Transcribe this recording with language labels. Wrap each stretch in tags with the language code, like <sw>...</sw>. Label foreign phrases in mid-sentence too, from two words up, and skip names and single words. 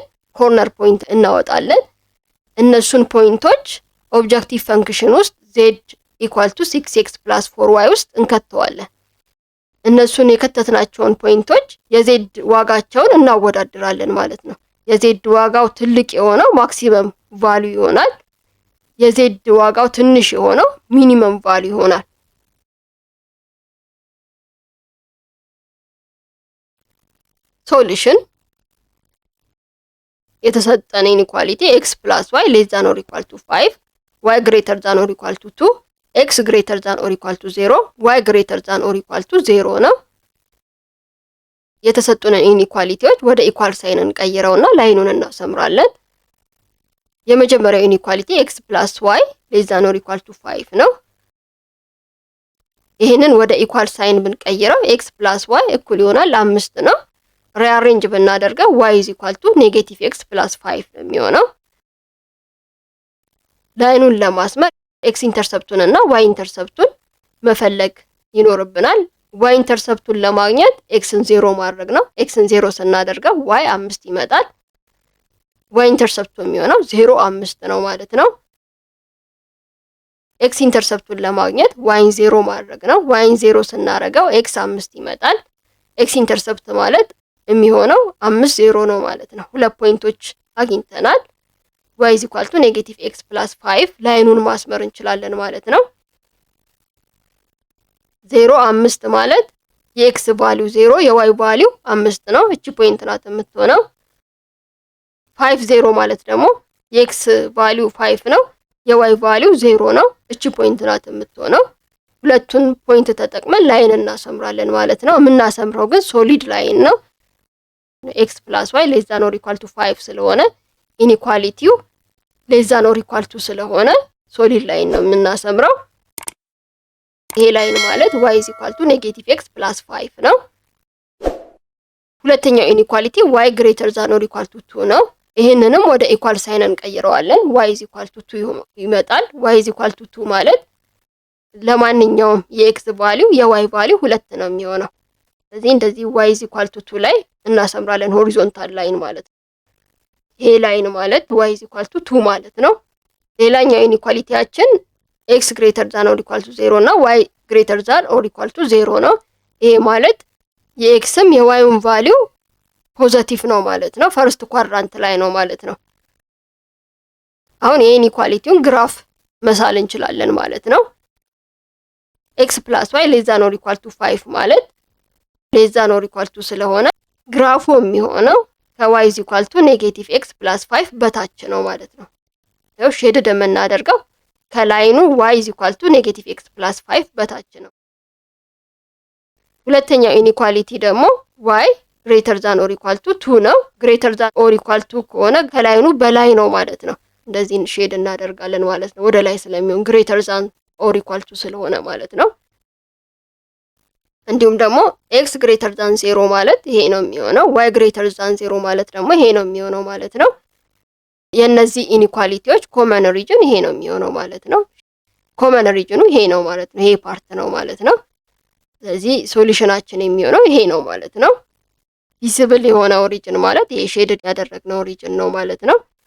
<en>corner point</en> <am>እናወጣለን። እነሱን ፖይንቶች</am> <en>objective function</en> <am>ውስጥ</am> <en>Z equal to 6x plus 4y</en> <am>ውስጥ እንከተዋለን። እነሱን የከተትናቸውን ፖይንቶች የዜድ ዋጋቸውን እናወዳድራለን ማለት ነው። የዜድ ዋጋው ትልቅ የሆነው</am> <en>maximum value</en> <am>ይሆናል። የዜድ ዋጋው ትንሽ የሆነው</am> <en>minimum value</en> <am>ይሆናል። ሶሉሽን የተሰጠን ኢኒኳሊቲ</am> <en>x plus y less than or equal to 5, y greater than or equal to 2, x greater than or equal to 0, y greater than or equal to 0</en> <am>ነው። የተሰጡንን ኢኒኳሊቲዎች ወደ</am> <en>equal sign</en> <am>እንቀይረውና ላይኑን እናሰምራለን። የመጀመሪያው ኢኒኳሊቲ</am> <en>x plus y less than or equal to 5</en> <am>ነው። ይሄንን ወደ</am> <en>equal sign</en> <am>ብንቀይረው</am> <en>x plus y</en> <am>እኩል ይሆናል 5 ነው። ሪአሬንጅ ብናደርገው</am> <en>y is equal to negative x plus 5</en> <am>ነው የሚሆነው። ላይኑን ለማስመር x ኢንተርሰፕቱን እና y ኢንተርሰፕቱን መፈለግ ይኖርብናል። y ኢንተርሰፕቱን ለማግኘት xን 0 ማድረግ ነው። xን 0 ስናደርገው y 5 ይመጣል። y ኢንተርሰፕቱ የሚሆነው 0 5 ነው ማለት ነው። x ኢንተርሰፕቱን ለማግኘት yን 0 ማድረግ ነው። yን 0 ስናደርገው x 5 ይመጣል። x ኢንተርሰፕት ማለት የሚሆነው 5 0 ነው ማለት ነው። ሁለት ፖይንቶች አግኝተናል።</am> <en>y is equal to negative x plus 5</en> <am>ላይኑን ማስመር እንችላለን ማለት ነው። 0 5 ማለት የx ቫልዩ 0 የy ቫልዩ 5 ነው። እቺ ፖይንት ናት የምትሆነው። 5 0 ማለት ደግሞ የx ቫልዩ 5 ነው የy ቫልዩ 0 ነው። እቺ ፖይንት ናት የምትሆነው። ሁለቱን ፖይንት ተጠቅመን ላይን እናሰምራለን ማለት ነው። የምናሰምረው ግን</am> <en>solid line</en> <am>ነው።</am> <en>x plus y less than or equal to 5</en> <am>ስለሆነ ኢኒኳሊቲው</am> <en>less than or equal to</en> <am>ስለሆነ</am> <en>solid line</en> <am>ነው የምናሰምረው። ይሄ ላይን ማለት</am> <en>y is equal to negative x plus 5</en> <am>ነው። ሁለተኛው ኢኒኳሊቲ</am> <en>y greater than or equal to 2</en> <am>ነው። ይሄንንም ወደ</am> <en>equal sign</en> <am>እንቀይረዋለን።</am> <en>y is equal to 2</en> <am>ይመጣል።</am> <en>y is equal to 2</en> <am>ማለት ለማንኛውም የx ቫልዩ የy ቫልዩ 2 ነው የሚሆነው። ስለዚህ እንደዚህ</am> <en>y is equal to 2</en> <am>ላይ እናሰምራለን</am> <en>horizontal line</en> <am>ማለት ነው። ይሄ ላይን ማለት</am> <en>y is equal to 2</en> <am>ማለት ነው። ሌላኛው ኢኒኳሊቲያችን x</am> <en>greater than or equal to 0</en> <am>እና</am> <en>y greater than or equal to 0</en> <am>ነው። ይሄ ማለት የxም የyም ቫልዩ ፖዚቲቭ ነው ማለት ነው።</am> <en>first quadrant</en> <am>ላይ ነው ማለት ነው። አሁን የኢኒኳሊቲውን ግራፍ መሳል እንችላለን ማለት ነው።</am> <en>x plus y less than or equal to 5</en> <am>ማለት</am> <en>less than or equal to</en> <am>ስለሆነ ግራፉ የሚሆነው ከ</am> <en>y is equal to negative x plus 5</en> <am>በታች ነው ማለት ነው። ያው ሼድድ የምናደርገው ከላይኑ</am> <en>y is equal to negative x plus 5</en> <am>በታች ነው። ሁለተኛው ኢኒኳሊቲ ደግሞ</am> <en>y greater than or equal to 2</en> <am>ነው።</am> <en>greater than or equal to</en> <am>ከሆነ ከላይኑ በላይ ነው ማለት ነው። እንደዚህ ሼድ እናደርጋለን ማለት ነው። ወደ ላይ ስለሚሆን</am> <en>greater than or equal to</en> <am>ስለሆነ ማለት ነው። እንዲሁም ደግሞ</am> <en>x greater than 0</en> <am>ማለት ይሄ ነው የሚሆነው።</am> <en>y greater than 0</en> <am>ማለት ደግሞ ይሄ ነው የሚሆነው ማለት ነው። የነዚህ ኢኒኳሊቲዎች</am> <en>common region</en> <am>ይሄ ነው የሚሆነው ማለት ነው።</am> <en>common region</en> <am>ይሄ ነው ማለት ነው። ይሄ ፓርት ነው ማለት ነው። ስለዚህ ሶሉሽናችን የሚሆነው ይሄ ነው ማለት ነው። ቪዚብል የሆነው ሪጅን ማለት ይሄ ሼድድ ያደረግነው ሪጅን ነው ማለት ነው።</am>